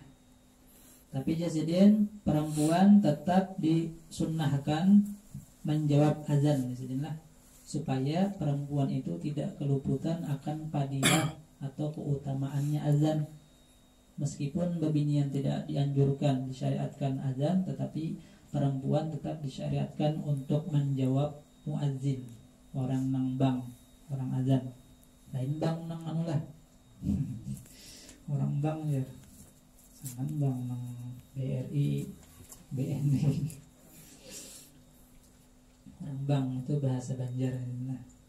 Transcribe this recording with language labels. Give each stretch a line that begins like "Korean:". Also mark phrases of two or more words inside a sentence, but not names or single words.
Indonesian: Tapi Jasidin, perempuan tetap disunnahkan menjawab azan Jasidin lah, supaya perempuan itu tidak keluputan akan fadilah atau keutamaannya azan. Meskipun babinian tidak dianjurkan disyariatkan azan, tetapi perempuan tetap disyariatkan untuk menjawab muazzin,
Banjar: orang nang bang, orang azan. Lain bang nang anu lah. Orang bang ya. Sangan bang nang BRI, BNI. Orang bang itu bahasa Banjar nah.